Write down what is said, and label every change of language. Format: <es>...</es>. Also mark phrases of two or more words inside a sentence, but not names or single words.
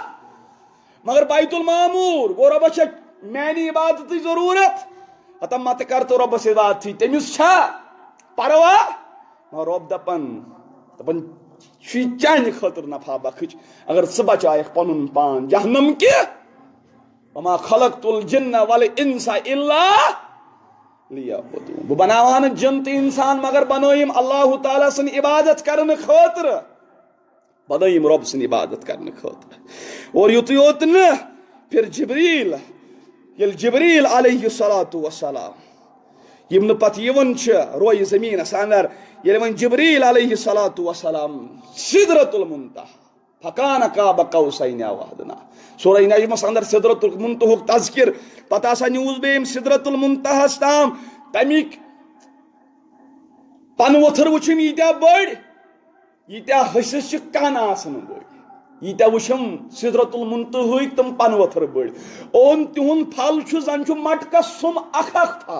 <ks>مگر بیت المعموٗر گوٚو رۄبس چھےٚ میانہِ عبادتٕچ ضروٗرت. ہتا متہٕ کر تہٕ رۄبس عبادتٕے، تٔمِس چھا پروا؟ مگر رۄب دپان چھُ یہِ چانہِ خٲطرٕ نفع بخٕش اگر ژٕ بچایکھ پنُن پان جہنم کہِ.</ks> <ar>وما خلقت الجن والانس الا لیعبدون.</ar> <ks>بہٕ بناوہا نہٕ جن تہٕ انسان مگر بنٲیِم اللہ تعالیٰ سٕنٛز عبادت کرنہٕ خٲطرٕ، بنٲیِم رۄب سٕنٛز عبادت کرنہٕ خٲطرٕ. اور یُتُے یوت نہٕ، پھر جبریٖل، ییٚلہِ جبریٖل</ks> <ar>علیہ الصلاۃ والسلام</ar> <ks>یِم نہٕ پتہٕ یِوان چھِ رویہِ زٔمیٖنس اندر، ییٚلہِ وۄنۍ جبریٖل</ks> <ar>علیہ الصلاۃ والسلام</ar> <ks>سدرۃ المنتہا</ks> <ar>فکان قاب قوسین او ادنیٰ،</ar> <ks>سورہ نجمس اندر سدرۃ المنتہُک تذکر، پتہٕ ہسا نیوٗس بیٚیہِ أمۍ سدرۃ المنتہاہس تام. تمیِکۍ پنہٕ ؤتھر وٕچھِم ییٖتیاہ بٔڑۍ، ییٖتیاہ حٔسِس چھِ کن آسان بٔڑۍ، ییٖتیاہ وٕچھِم سدرۃ المنتہاہٕکۍ تِم پنہٕ ؤتھر بٔڑۍ. اوٚن تِہُنٛد پھل چھُ زن چھُ مٹکس سُم اکھ اکھ پھل.</ks>